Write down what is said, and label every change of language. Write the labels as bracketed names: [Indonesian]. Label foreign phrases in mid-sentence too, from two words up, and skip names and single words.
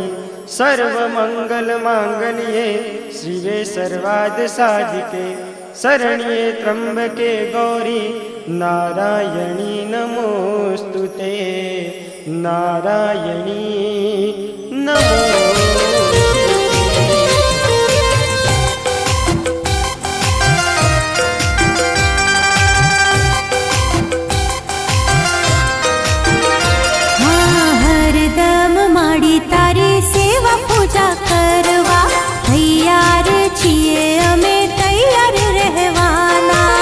[Sanskrit] सर्वमङ्गलमाङ्गल्ये शिवे सर्वार्थसाधिके शरण्ये त्र्यम्बके गौरी नारायणी नमोऽस्तुते नारायणी नमोऽस्तुते। [Gujarati] तारी सेवा पूजा करवा तैयार छिए अमे तैयार रहवाना।